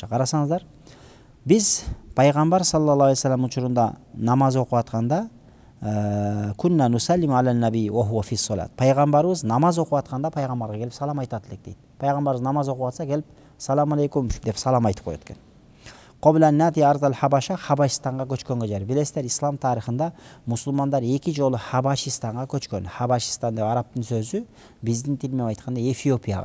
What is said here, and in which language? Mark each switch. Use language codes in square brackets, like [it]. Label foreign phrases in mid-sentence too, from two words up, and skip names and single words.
[ky] Карасаңыздар, biz пайгамбар [ar] صلى الله عليه وسلم [ky] учурунда намаз окуп атканда [ar] كنا نسلم على النبي وهو في الصلاة. [ky] Пайгамбарыбыз намаз окуп атканда пайгамбарга келип салам айтат элек дейт. Пайгамбарыбыз намаз окуп атса келип [ar] سلام عليكم [ky] деп салам айтып коет экен. [ar] قبالة أرض الحبشة, [ky] Habashistanга көчкөнгө жер. Билесиздер, ислам тарихында мусулмандар эки жолу Habashistanга көчкөн. Habashistan деп арабтын сөзү, биздин тил менен айтканда Эфиопияга.